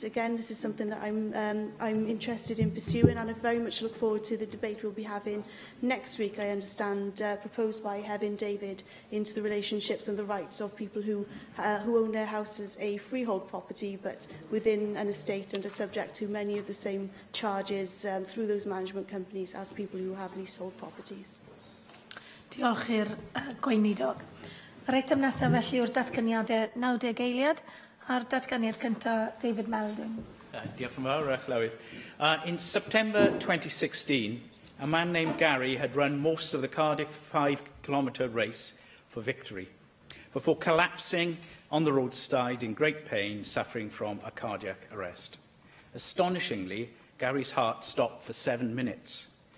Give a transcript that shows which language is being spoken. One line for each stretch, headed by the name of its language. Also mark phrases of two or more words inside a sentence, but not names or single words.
English: Again, this is something that I'm interested in pursuing, and I very much look forward to the debate we'll be having next week, I understand, proposed by Hefin David, into the relationships and the rights of people who own their house as a freehold property, but within an estate and are subject to many of the same charges through those management companies as people who have leasehold properties.
Welsh: Diolch i'r gweinidog. Yr eitem nesaf felly yw'r datganiadau 90 eiliad a'r datganiad cyntaf David Melding. Diolch yn fawr, Llywyd.
English: In September 2016, a man named Gary had run most of the Cardiff 5-kilometre race for victory, before collapsing on the roadside in great pain, suffering from a cardiac arrest. Astonishingly, Gary's heart stopped for 7 minutes.